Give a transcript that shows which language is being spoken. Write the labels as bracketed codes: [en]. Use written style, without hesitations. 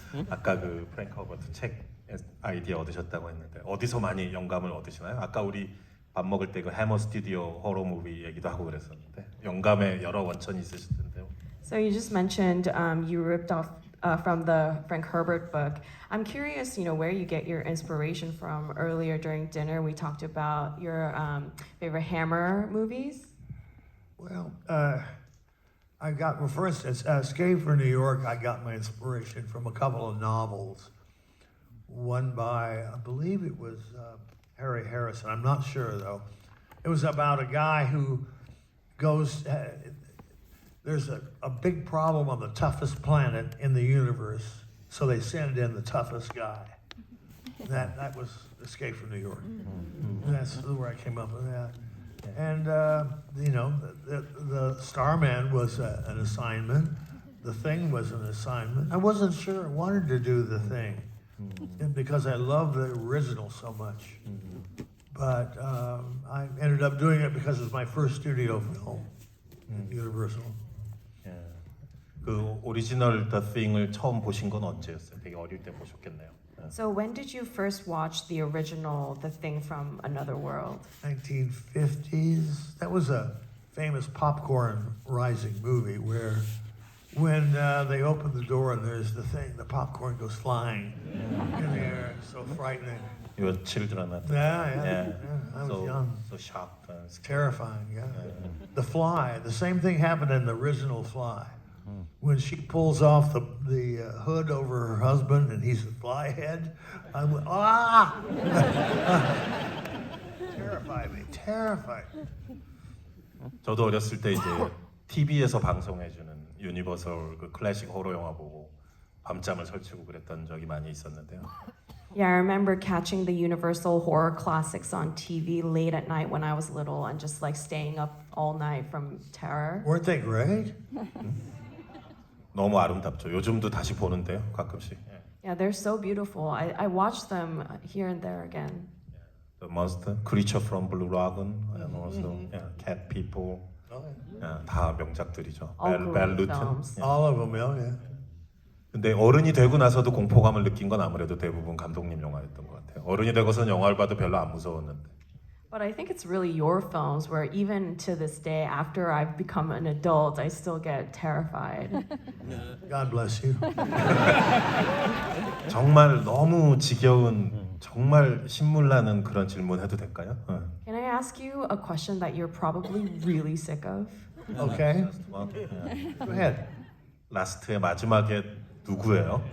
[ko] 아까 그 프랭크 허버트 책 아이디어 얻으셨다고 했는데 어디서 많이 영감을 얻으시나요? 아까 우리 밥 먹을 때 그 해머 스튜디오 호러 무비 얘기도 하고 그랬었는데 영감의 여러 원천이 있으실 텐데요. [en] So you just mentioned you ripped off from the Frank Herbert book. I'm curious, where you get your inspiration from. Earlier during dinner, we talked about your favorite Hammer movies. Well, for instance, Escape from New York, I got my inspiration from a couple of novels. One by, I believe it was Harry Harrison. I'm not sure though. It was about a guy who goes. There's a big problem on the toughest planet in the universe, so they send in the toughest guy. That was Escape from New York. That's where I came up with that. And the Starman was an assignment. The Thing was an assignment. I wasn't sure I wanted to do The Thing. Because I love the original so much. But I ended up doing it because it was my first studio film at Universal. [ko] 그 오리지널 The Thing을 처음 보신 건 언제였어요? 되게 어릴 때 보셨겠네요. [en] So when did you first watch the original The Thing from Another World? 1950s. That was a famous popcorn rising movie where when they open the door and there's the thing, the popcorn goes flying in the air. It's so frightening. You were children at the Yeah. I was young. So shocked. It's terrifying, yeah. The Fly, the same thing happened in the original Fly. When she pulls off the hood over her husband and he's a flyhead, I went, ah! Terrified me, terrified. [ko] 저도 어렸을 때 이제 TV에서 방송해주는 유니버설 그 클래식 호러 영화 보고 밤잠을 설치고 그랬던 적이 많이 있었는데요. [en] Yeah, I remember catching the Universal horror classics on TV late at night when I was little and just like staying up all night from terror. Weren't they great? [ko] 너무 아름답죠. 요즘도 다시 보는데요, 가끔씩. 예. [en] Yeah, they're so beautiful. I watch them here and there again. The Monster, Creature from Blue Lagoon, and also Cat People. [ko] 다 명작들이죠. [en] All [ko] 벨 루튼. [en] films. All of them, yeah. [ko] 근데 어른이 되고 나서도 공포감을 느낀 건 아무래도 대부분 감독님 영화였던 것 같아요. 어른이 되고선 영화를 봐도 별로 안 무서웠는데. [en] But I think it's really your films where even to this day, after I've become an adult, I still get terrified. God bless you. [ko] 정말 너무 지겨운, 정말 신물나는 그런 질문 해도 될까요? [en] Can I ask you a question that you're probably really sick of? Okay, go ahead. [ko] 라스트의 마지막에 누구예요?